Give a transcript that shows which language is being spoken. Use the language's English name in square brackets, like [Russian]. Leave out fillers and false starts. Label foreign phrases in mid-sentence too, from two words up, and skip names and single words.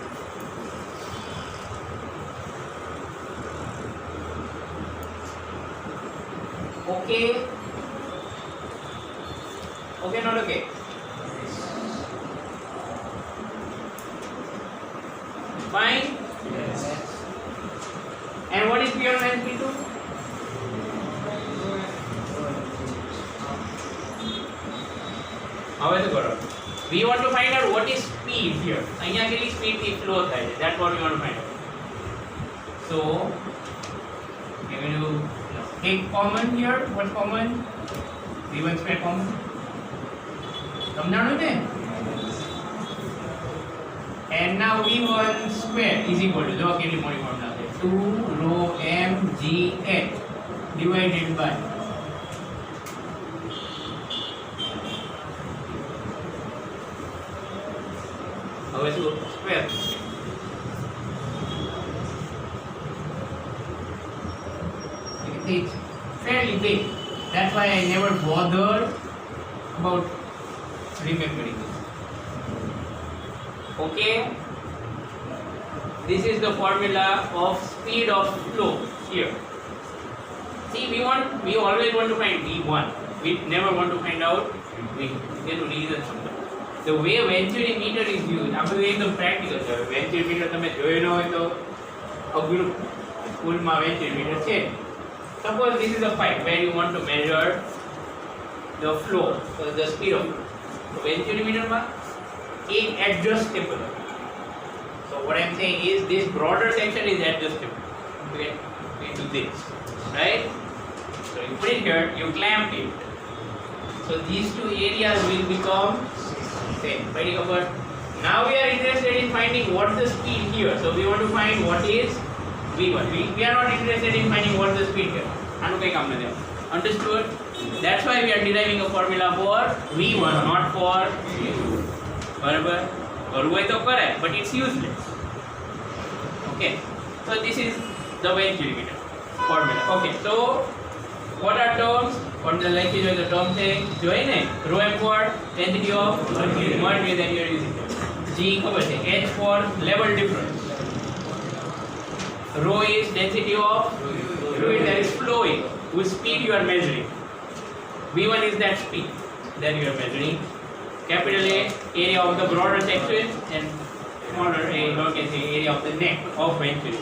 [English] Okay? Okay, not okay? Fine? Yes. And what is P1 minus P2? [Gujarati] હવે તો કરો [English] we want to find out what is speed here [Gujarati] અહીંયા કેટલી સ્પીડ થી ફ્લો થાય છે [English] that's what we want to find out. So we will take common here. What's common? V1 square common. [Gujarati] સમજાણું ને? [English] And now V1 square is equal to, [Gujarati] જો કેટલી મોટી ફોર્મ્યુલા છે, 2 [English] rho m g h divided by [Gujarati] હવે શું સ્ક્વેર. [English] It's fairly big. That's why I never bothered about remembering it. Okay, this is the formula of speed of flow here. See, we always want to find V1. We never want to find out V2. There are reasons for that. The way venturimeter is used, [Gujarati] આ બધું એકદમ પ્રેક્ટિકલ છે. વેન્ચ્યુરીમીટર તમે જોયો ન હોય તો અઘરું સ્કૂલમાં વેન્ચ્યુરીમીટર છે. [English] Suppose this is a pipe where you want to measure the flow, so the speed of flow. So venturimeter is adjustable. So what I am saying is this broader section is adjustable. Okay, into this, right? So you put it here, you clamp it. So these two areas will become same. Very good. Now we are interested in finding what the speed here. So we want to find what is V1. We are not interested in finding what the speed here. [Gujarati] આનું કઈ કામ નથી. [English] Understood? That's why we are deriving a formula for V1, not for V2. [Gujarati] બરાબર? કરવું હોય તો કરે, [English] but it's useless. Okay. So this is the venturimeter formula. Okay. So what are terms? What the like is the term [Gujarati] છે જોઈ ને [English] rho m for density of mercury that you are using. [Gujarati] G ખબર છે, [English] H for level difference. Rho is density of fluid that is flowing, whose speed you are measuring. V1 is that speed that you are measuring. Capital A, area of the broader section, and smaller area, or can say area of the neck of ventricle.